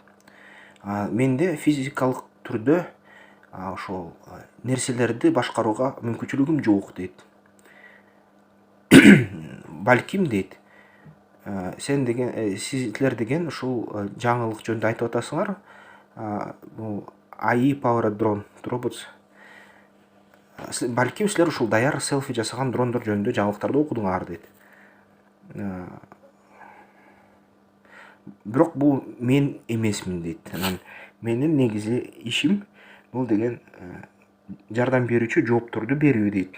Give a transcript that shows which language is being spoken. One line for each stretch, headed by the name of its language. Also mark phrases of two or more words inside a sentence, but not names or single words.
Kyrgyz: Менде физикалык түрдө ошол нерселерди башкарууга мүмкүнчүлүгүм жок дейт. Балким дейт, силер деген ушул жаңылык жөнүндө айтып атасыңар.
English: Бул AI powered drone robots.
Kyrgyz: Балким силер ушул даяр селфи жасаган дрондор жөнүндө жаңылыктарды окудуңар дейт. Бирок бул мен эмесмин дейт. Анан менин негизи ишим бул деген жардам берүүчү жоопторду берүү дейт.